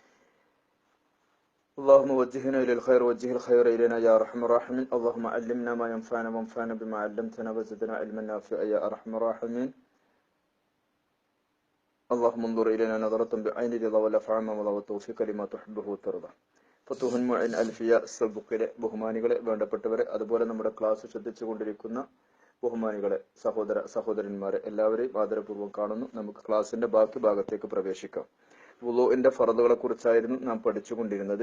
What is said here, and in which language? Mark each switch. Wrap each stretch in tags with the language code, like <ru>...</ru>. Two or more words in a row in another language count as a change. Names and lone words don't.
<ar>اللهم وجهنا إلى الخير، وجه الخير إلينا يا أرحم الراحمين. اللهم علمنا ما ينفعنا وانفعنا بما علمتنا وزدنا علما نافعا يا أرحم الراحمين. اللهم انظر إلينا نظرة بعين رضا والأفعام والتوفيق لما تحبه وترضى.</ar> <ml>ഫതുഹുൻ മുഇൻ അൽഫിയ സബുക്കിലെ ബഹുമാനികളെ, വേണ്ടപ്പെട്ടവരെ, അതുപോലെ നമ്മുടെ ക്ലാസ് ശ്രദ്ധിച്ചു കൊണ്ടിരിക്കുന്ന ബഹുമാനികളെ, സഹോദരന്മാരെ എല്ലാവരെയും ആദരപൂർവ്വം കാണുന്നു. നമുക്ക് ക്ലാസിന്റെ ബാക്കി ഭാഗത്തേക്ക് പ്രവേശിക്കാം. വുളൂഇന്റെ ഫർളുകളെ കുറിച്ചായിരുന്നു നാം പഠിച്ചുകൊണ്ടിരുന്നത്.</ml>